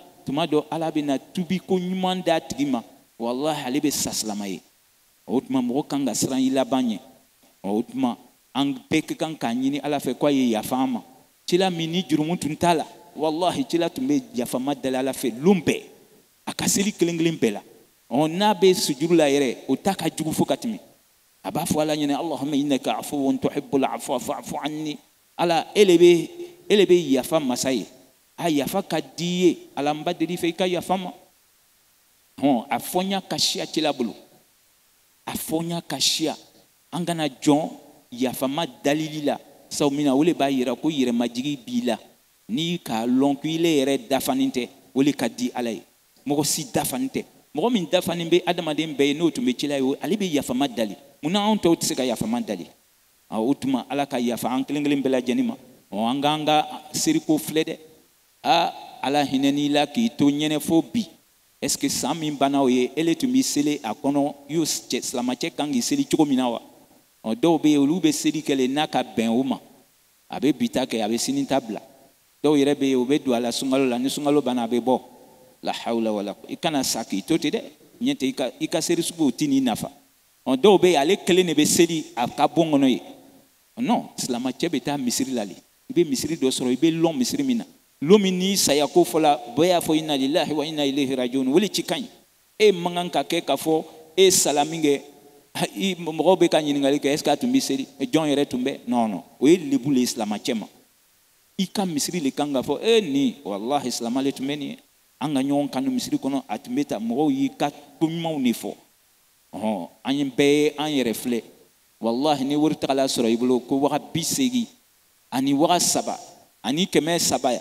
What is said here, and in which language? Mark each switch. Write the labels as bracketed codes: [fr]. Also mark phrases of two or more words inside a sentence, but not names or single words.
[bm] tuma dɔ ala bɛ na tubi ko ɲuman d'a tigi ma wallahi ale bɛ sa silamɛ ye o tuma mɔgɔ kan ka siran i laban ɲɛ o tuma an bɛɛ ka kan k'a ɲini ala fɛ k'a ye yafa an ma cila min ni jurumu tun t'a la wallahi cila tun bɛ yafama dali ala fɛ lon bɛɛ a ka seli kelen kelen bɛɛ la n'a bɛ sujuru la yɛrɛ o ta ka jugu fo ka tɛmɛ a b'a fɔ ala ɲɛna [ar] اللهم إنك عفو تحب العفو فاعف عني [bm] ala ele bɛ yafa masa ye a yafa ka di ye ala n ba deli fɛ i ka yafa ma a fɔ n y'a ka siya cila bolo a fɔ n y'a ka siya an kana jɔn yafama dalili la sabu min na o le b'a yira ko yɛrɛmajigi b'i la n'i k'a lɔn ko ile yɛrɛ dafanin tɛ o le ka di ala ye mɔgɔ si dafanin tɛ mɔgɔ min dafanin bɛ adamaden bɛɛ ye n'o tun bɛ cila ye ale bɛ yafama dali munna anw tɔw tɛ se ka yafama dali o tuma ala ka yafa an kelen kelen bɛɛ lajɛlen ma an k'an ka seriko filɛ dɛ ala hinɛn'i la k'i to ɲɛnɛ fo bi [fr] est ce que [bm] san min banna o ye ele tun b'i seli a kɔnɔ y'o silamɛcɛ kan k'i seli cogo min na wa dɔw bɛ yen olu bɛ seli kɛ n'a ka bɛn o ma a bɛ bi ta kɛ a bɛ sini ta bila dɔw yɛrɛ bɛ yen o bɛ don a la sunkalo la ni sunkalo banna a bɛ bɔ la hawla wala i kana sa k'i to ten dɛ ɲɛ tɛ i ka seli sugu o t'i n'i nafa dɔw bɛ yen ale kelen de bɛ seli a ka bon kɔnɔ ye non silamɛcɛ bɛ taa misiri la le i bɛ misiri dɔ sɔrɔ i bɛ lɔn misiri min na lɔn min n'i saya ko fɔla bɛɛ y'a fɔ [ar] إنا لله وإنا إليه [bm] rajiun o le ci ka ɲi e man kan ka kɛ k'a fɔ e sala min kɛ mɔgɔw bɛ ka ɲininkali kɛ [fr] est ce que [bm] a tun bɛ seli jɔn yɛrɛ tun bɛ non o ye lebu le ye silamɛcɛ ma i ka misiri le kan ka fɔ nin wallahi silamɛ le tun bɛ nin ye an ka ɲɔgɔn kanu misiri kɔnɔ a tun bɛ ta mɔgɔw y'i ka ko ɲumanw de fɔ an ye bɛɛ ye an yɛrɛ filɛ wallahi ni wari tagala sɔrɔ i bolo ko waga 80 ani waga 3 ani 300